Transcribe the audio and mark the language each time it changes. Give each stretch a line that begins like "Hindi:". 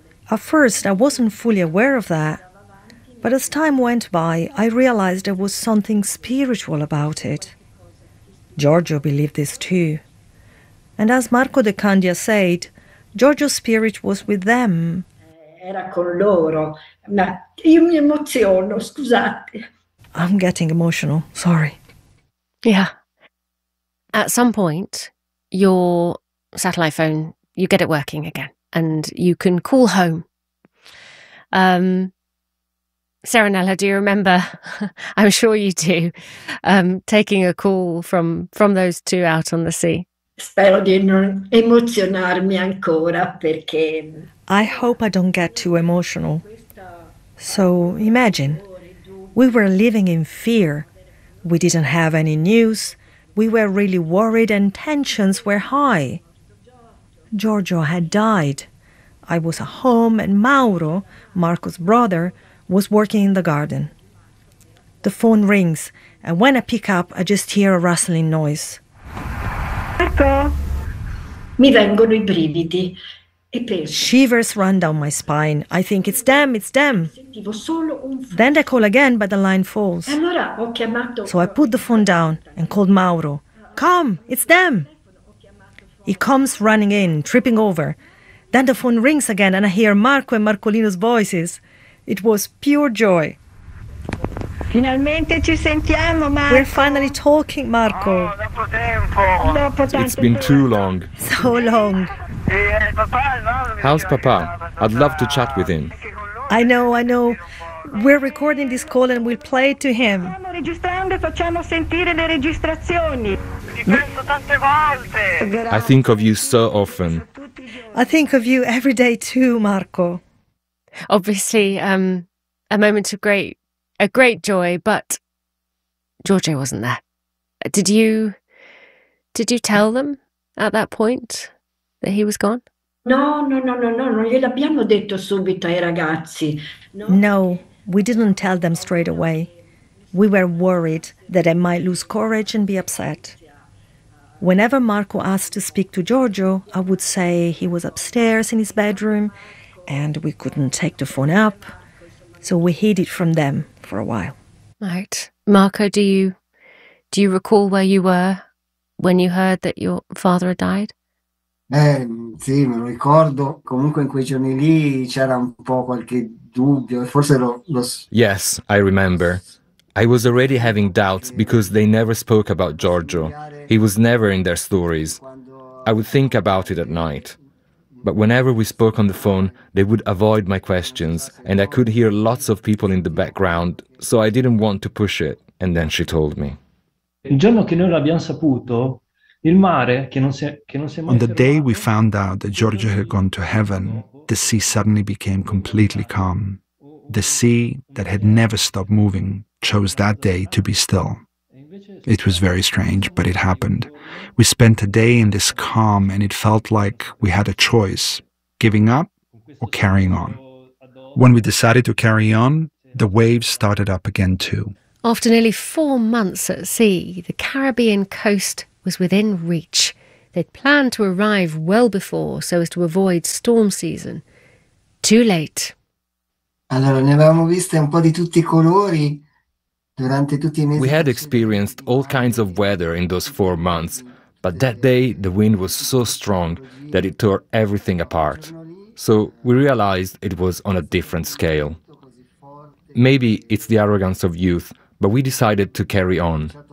English: At first, I wasn't fully aware of that. But as time went by, I realized there was something spiritual about it. Giorgio believed this too. And as Marco De Candia said, Giorgio's spirit was with them.
Italian: Era con loro. Ma io mi emoziono, scusate.
English: I'm getting emotional, sorry. Yeah. At some point, your satellite phone, you get it working again and you can call home. Serenella, do you remember, I'm sure you do, taking a call from those two out on the sea?
Italian: Spero di non emozionarmi ancora perché...
English: I hope I don't get too emotional. So imagine, we were living in fear. We didn't have any news. We were really worried and tensions were high. Giorgio had died. I was at home and Mauro, Marco's brother, was working in the garden. The phone rings and when I pick up, I just hear a rustling noise.
Italian: Marco! Mi vengono I brividi.
English: Shivers run down my spine. I think it's them. Then they call again, but the line falls. So I put the phone down and called Mauro. Come, it's them. He comes running in, tripping over. Then the phone rings again and I hear Marco and Marcolino's voices. It was pure joy.
Italian: Finalmente ci sentiamo, Marco.
English: We're finally talking, Marco.
Italian: Oh, dopo tempo. Dopo tanto
English: it's been too long. So long. How's Papa? I'd love to chat with him. I know. We're recording this call and we'll play it to him.
Italian: Stiamo registrando e facciamo sentire le registrazioni. Ti penso tante volte.
English: I think of you so often. I think of you every day too, Marco. Obviously, a moment of great joy, but Giorgio wasn't there. Did you tell them at that point that he was gone?
Italian: No, gliel'abbiamo detto subito ai ragazzi.
English: No, we didn't tell them straight away. We were worried that I might lose courage and be upset. Whenever Marco asked to speak to Giorgio, I would say he was upstairs in his bedroom and we couldn't take the phone up. So we hid it from them for a while. Right. Marco, do you recall where you were when you heard that your father had died?
Italian: Sì, me lo ricordo. Comunque in quei giorni lì c'era un po' qualche dubbio. Forse lo...
English: Yes, I remember. I was already having doubts because they never spoke about Giorgio. He was never in their stories. I would think about it at night. But whenever we spoke on the phone, they would avoid my questions and I could hear lots of people in the background, so I didn't want to push it. And then she told me.
Italian: Il giorno che noi l'abbiamo saputo, Il mare che non si è mai
English: On the day we found out that Giorgio had gone to heaven, the sea suddenly became completely calm. The sea, that had never stopped moving, chose that day to be still. It was very strange, but it happened. We spent a day in this calm, and it felt like we had a choice, giving up or carrying on. When we decided to carry on, the waves started up again too. After nearly 4 months at sea, the Caribbean coast was within reach. They'd planned to arrive well before so as to avoid storm season. Too late.
Italian: Allora, ne avevamo viste un po' di tutti i colori durante tutti i mesi.
English: We had experienced all kinds of weather in those 4 months, but that day the wind was so strong that it tore everything apart. So we realized it was on a different scale. Maybe it's the arrogance of youth, but we decided to carry on.